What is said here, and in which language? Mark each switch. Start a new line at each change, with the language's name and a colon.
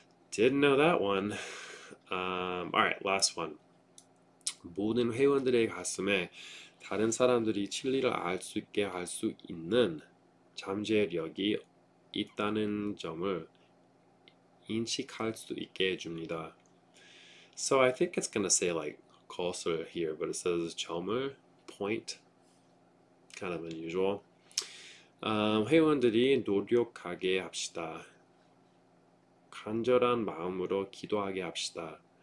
English: Didn't know that one. Alright, last one.
Korean: 모든 회원들의 가슴에 다른 사람들이 진리를 알 수 있게 할 수 있는 잠재력이 있다는 점을 인식할 수 있게 해줍니다.
English: So I think it's gonna say like cursor here, but it says 점을 point. Kind of unusual.
Korean: 회원들이 노력하게 합시다. 간절한 마음으로 기도하게 합시다.